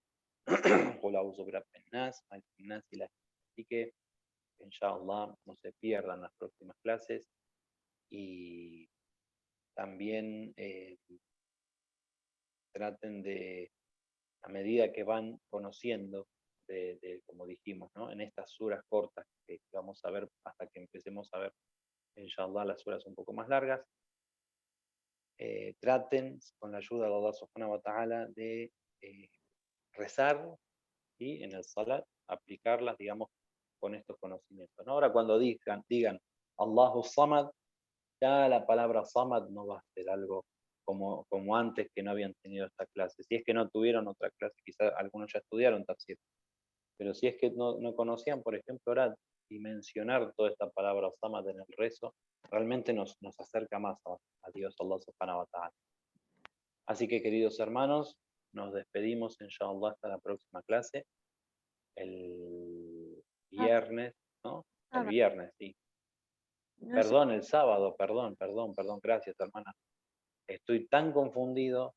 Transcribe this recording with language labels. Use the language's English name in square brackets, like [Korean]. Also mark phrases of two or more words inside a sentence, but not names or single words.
[Spanish] Así que, inshallah, no se pierdan las próximas clases, y también traten de, a medida que van conociendo, como dijimos, ¿no? En estas suras cortas que vamos a ver hasta que empecemos a ver, inshallah, las suras un poco más largas, traten, con la ayuda de [Arabic] الله سبحانه وتعالى, [Spanish] de rezar y en el salat aplicarlas, digamos, con estos conocimientos, ¿no? Ahora cuando digan [Arabic] الله الصمد, [Spanish] ya la palabra Samad no va a ser algo como antes, que no habían tenido esta clase. Si es que no tuvieron otra clase, quizás algunos ya estudiaron tafsir, pero si es que no conocían, por ejemplo, ahora dimensionar toda esta palabra Samad en el rezo, realmente nos acerca más a Dios, [Arabic] الله سبحانه وتعالى. [Spanish] Así que, queridos hermanos, nos despedimos, inshallah, hasta la próxima clase, el viernes, ¿no? El viernes, sí. No sé. Perdón, el sábado, perdón, gracias, hermana. Estoy tan confundido.